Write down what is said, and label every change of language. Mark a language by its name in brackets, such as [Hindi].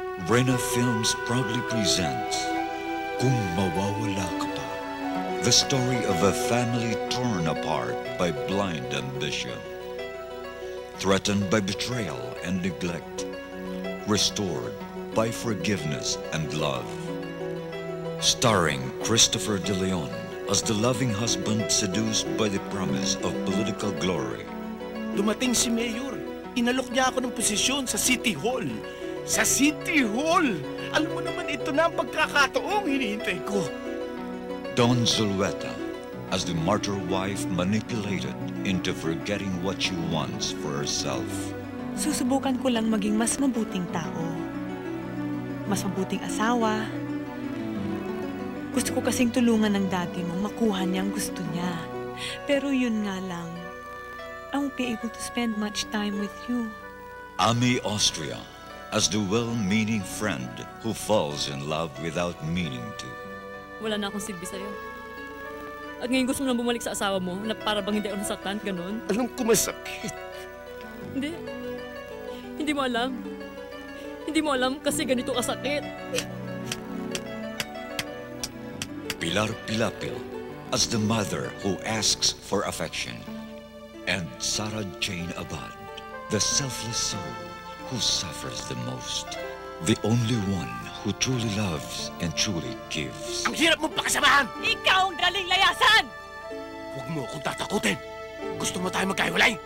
[English] Reyna Films proudly presents Kung Mawawala Ka Pa, the story of a family torn apart by blind ambition, threatened by betrayal and neglect, restored by forgiveness and love. Starring Christopher De Leon as the loving husband seduced by the promise of political glory. [Filipino] Dumating si Mayor. Inalok niya ako ng posisyon sa City Hall. Sa City Hall! Alam mo naman, ito na ang pagkakataong hinihintay ko. [English] Don Zulueta as the martyr wife manipulated into forgetting what she wants for herself. [Filipino] Susubukan ko lang maging mas mabuting tao. Mas mabuting asawa. Gusto ko kasing tulungan ng dati mong makuha niya ang gusto niya. Pero yun nga lang, [English] I won't be able to spend much time with you. Ami Austria as the well-meaning friend who falls in love without meaning to. [Filipino] Wala na akong silbi sa'yo. At ngayon gusto mo na bumalik sa asawa mo na para bang hindi ako nasaktan, ganun? Alam ko masakit. Hindi. Hindi mo alam. Hindi mo alam kasi ganito kasakit. [English] Pilar Pilapil as the mother who asks for affection. And Sarah Jane Abad, the selfless soul who suffers the most. The only one who truly loves and truly gives. [Filipino] Ang hirap mong pakasamahan! Ikaw ang daling layasan! Huwag mo akong tatakutin. Gusto mo tayo magkahiwalay?